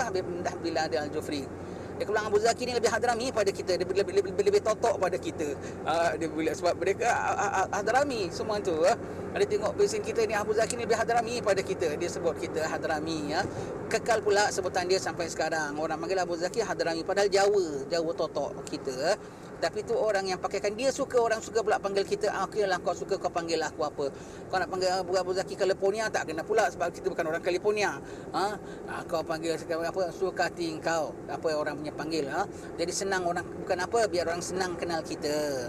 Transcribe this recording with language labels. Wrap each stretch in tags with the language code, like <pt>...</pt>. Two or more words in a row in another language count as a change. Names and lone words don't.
<ms>Habib Muhammad Bilal Al-Jufri. Dia bilang Abu Zaki ni lebih Hadrami pada kita. Dia lebih totok pada kita. Dia bila sebab mereka Hadrami semua tu. Dia tengok pesen kita ni Abu Zaki ni lebih Hadrami pada kita. Dia sebut kita Hadrami. Kekal pula sebutan dia sampai sekarang. Orang panggil Abu Zaki Hadrami. Padahal Jawa totok kita. Tapi tu orang yang pakaikan. Dia suka, orang suka pula panggil kita. Okeylah kau suka kau panggil aku apa. Kau nak panggil Abu Zaki California tak kena pula. Sebab kita bukan orang California. Kau panggil apa, suka hati kau. Apa orang punya panggil. Jadi senang orang, bukan apa, biar orang senang kenal kita.</ms>